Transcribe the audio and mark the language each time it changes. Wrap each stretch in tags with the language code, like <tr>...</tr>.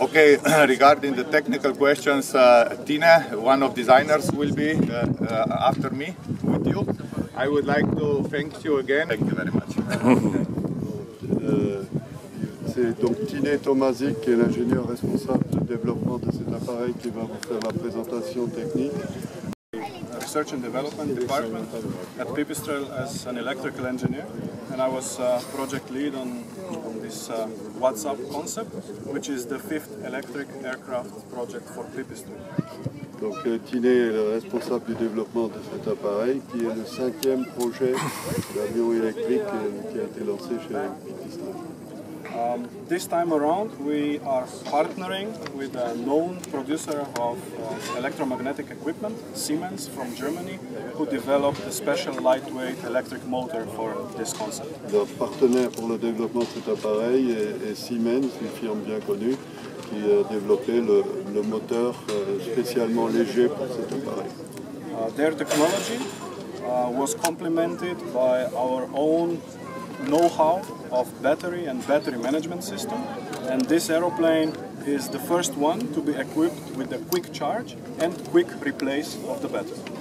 <en>Okay, regarding the technical questions, Tine, one of designers, will be after me with you. I would like to thank you again. Thank you very much.</en> <fr>C'est donc Tine Tomazic qui est l'ingénieur responsable du développement de cet appareil qui va vous faire la présentation technique.</fr> <en>Research and Development Department at Pipistrel as an electrical engineer, and I was project lead on this WATTsUP concept, which is the 5th electric aircraft project for Pipistrel.</en> <fr>Donc Tine est le responsable du développement de cet appareil qui est le 5e projet d'avion électrique qui a été lancé chez Pipistrel.</fr> <en>This time around we are partnering with a known producer of electromagnetic equipment, Siemens from Germany, who developed a special lightweight electric motor for this concept.</en> <fr>Leur partenaire pour le développement de cet appareil est Siemens, une firme bien connue, qui a développé le moteur spécialement léger pour cet appareil.</fr> <en>Their technology was complemented by our own know-how of battery and battery management system, and this aeroplane is the first one to be equipped with a quick charge and quick replace of the battery.</en>